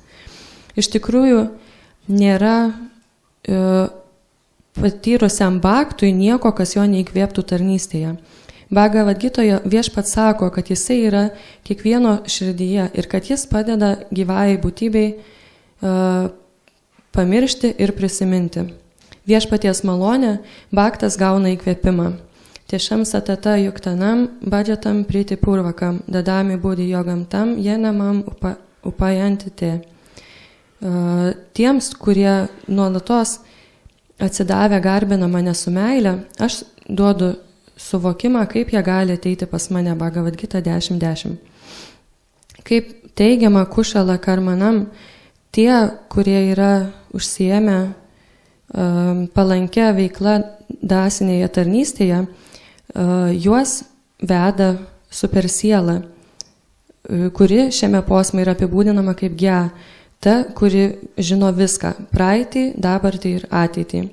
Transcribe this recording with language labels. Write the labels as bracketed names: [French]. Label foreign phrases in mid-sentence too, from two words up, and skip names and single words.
[Lithuanian] Iš tikrųjų, nėra patyrusiam baktui nieko, kas jo neįkvėptų tarnystėje. Bhagavad Gitoje viešpats sako, kad jisai yra kiekvieno širdyje ir kad jis padeda gyvai būtybei pamiršti ir prisiminti. Viešpaties malonė, baktas gauna įkvėpimą. [Sanskrit] तेषां सतत युक्तानां भजतां प्रीति पूर्वकम् ददामि बुद्धि योगं तं येन माम् उपयान्ति ते. [Lithuanian] Tiems, kurie nuolatos atsidavę garbina mane su meile, aš duodu suvokimą, kaip jie gali ateiti pas mane, Bhagavad Gita 10.10. Kaip teigiama [Sanskrit] कुशल कर्मणाम्, [Lithuanian] tie, kurie yra užsiėmę palankę veiklą dvasinėje tarnystėje, juos veda supersiela, kuri šiame posme yra apibūdinama kaip Gya, ta, kuri žino viską, praeitį, dabartį ir ateitį.